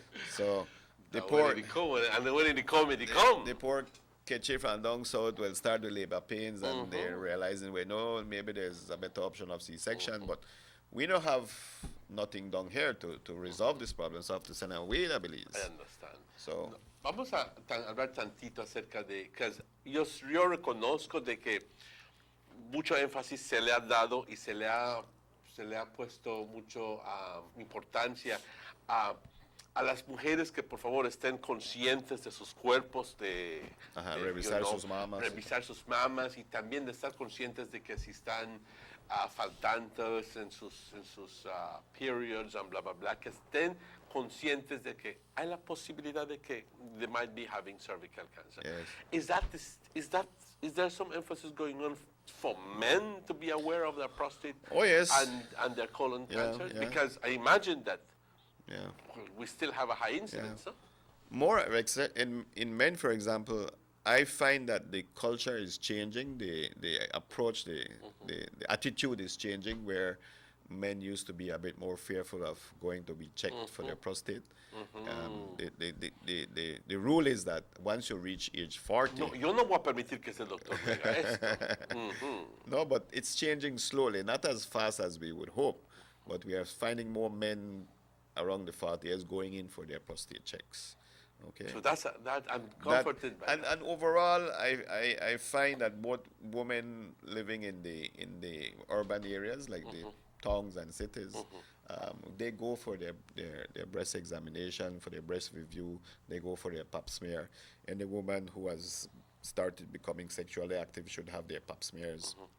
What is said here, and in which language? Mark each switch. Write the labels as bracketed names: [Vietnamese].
[English] So the poor, When they come, and when they come, they come. the poor Ketchief and down south will start with labor pains, and they're realizing, well, no, maybe there's a better option of C-section, but we don't have nothing down here to resolve this problem, so I have to send away the Belize. I understand. So, [Spanish] Vamos a hablar tantito acerca de que yo reconozco de que mucho énfasis se le ha dado y se le ha puesto mucho importancia a las mujeres que por favor estén conscientes de sus cuerpos, de revisar sus mamas. revisar sus mamas y también de estar conscientes de que si están faltantes en sus [English] periods and bla bla bla, [Spanish] que estén conscientes de que hay la posibilidad de que [English] they might be having cervical cancer. Yes. Is there some emphasis going on for men to be aware of their prostate Oh, yes. and their colon Yeah, cancer? yeah. Because I imagine that yeah. we still have a high incidence. Huh? More in men, for example, I find that the culture is changing, the approach, the attitude is changing, where men used to be a bit more fearful of going to be checked for their prostate. The rule is that once you reach age 40... [Spanish] No, yo no voy a permitir que ese doctor me haga esto. [English] No, but it's changing slowly, not as fast as we would hope, but we are finding more men around the 40 years going in for their prostate checks. Okay. So that I'm comforted by that. And overall, I find that both women living in the urban areas like the towns and cities, they go for their breast examination, for their breast review, they go for their pap smear, and the woman who has started becoming sexually active should have their pap smears.